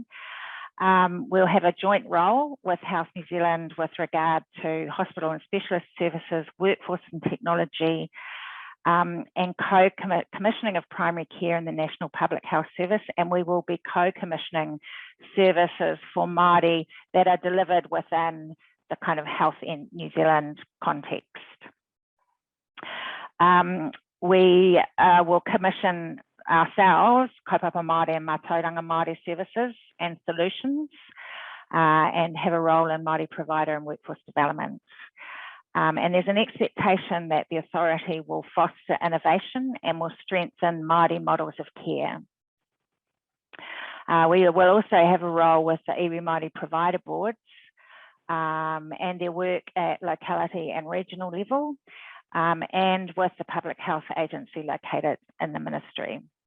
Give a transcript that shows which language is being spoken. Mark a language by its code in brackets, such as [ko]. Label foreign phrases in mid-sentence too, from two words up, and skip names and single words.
[en] We'll have a joint role with Health New Zealand with regard to hospital and specialist services, workforce and technology, and co-commissioning of primary care in the National Public Health Service, and we will be co-commissioning services for Māori that are delivered within the kind of Health in New Zealand context. We will commission ourselves, [mi] kaupapa Māori [en] and [mi] mātauranga Māori [en] services and solutions, and have a role in Māori provider and workforce development. And there's an expectation that the authority will foster innovation and will strengthen Māori models of care. We will also have a role with the [mi] iwi Māori [en] provider boards and their work at locality and regional level, and with the Public Health Agency located in the ministry.